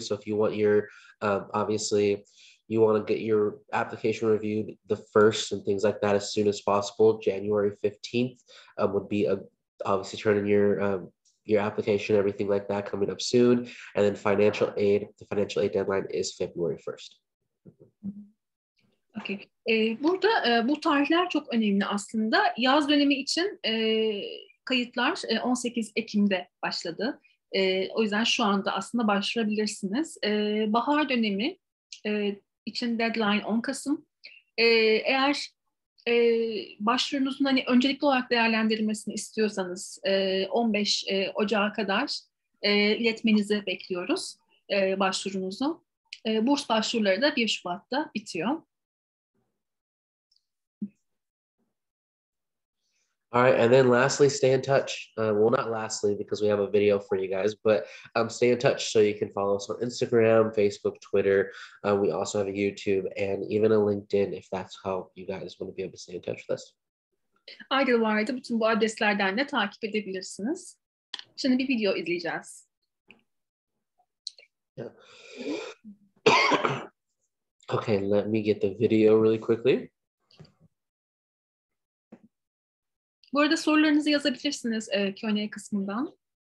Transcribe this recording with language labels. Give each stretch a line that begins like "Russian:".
English: So if you want your obviously you want to get your application reviewed the first and things like that as soon as possible, January 15th would be obviously turn in your application, everything like that coming up soon. And then the financial aid deadline is February 1st. Okay.
Turkish: Burada bu tarihler çok önemli aslında. Yaz dönemi için kayıtlar 18 Ekim'de başladı. O yüzden şu anda aslında başvurabilirsiniz. Bahar dönemi için deadline 10 Kasım. Eğer başvurunuzun hani öncelikli olarak değerlendirilmesini istiyorsanız 15 Ocağı kadar iletmenizi bekliyoruz başvurunuzu. Burs başvuruları da 1 Şubat'ta bitiyor.
English: All right, and then lastly, stay in touch. Well, not lastly, because we have a video for you guys, but stay in touch so you can follow us on Instagram, Facebook, Twitter. We also have a YouTube and even a LinkedIn if that's how you guys want to be able to stay in touch with us.
Turkish: Idllywild bütün bu adreslerden de takip edebilirsiniz. Şimdi bir video izleyeceğiz.
English: Yeah. Okay, let me get the video really quickly.
Turkish: Bu arada sorularınızı yazabilirsiniz Q&A kısmından.